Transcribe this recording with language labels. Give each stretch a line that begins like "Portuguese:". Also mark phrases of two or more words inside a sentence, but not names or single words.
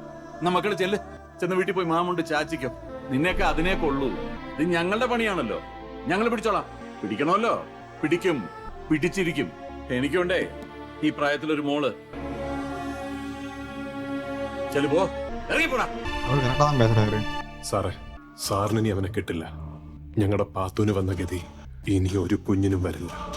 Malayalam: എന്നാ മക്കള് ചെന്ന് വീട്ടിൽ പോയി മാമുണ്ട് ചാച്ചിക്കോ. നിന്നെയൊക്കെ അതിനെ കൊള്ളൂ. ഇത് ഞങ്ങളുടെ പണിയാണല്ലോ, ഞങ്ങൾ പിടിച്ചോളാം. പിടിക്കണമല്ലോ, പിടിക്കും, പിടിച്ചിരിക്കും. എനിക്കുണ്ടേ ഈ പ്രായത്തിലൊരു മോള്. ചെലുപോ, ഇറങ്ങിപ്പോടാ.
Tamil: அவர் கரெக்டாக தான் பேசுறாரு.
Malayalam: സാറേ, സാറിന് ഇനി അവനെ കിട്ടില്ല. ഞങ്ങളുടെ പാത്തൂന് വന്ന ഗതി ഇനി ഒരു കുഞ്ഞിനും വരില്ല.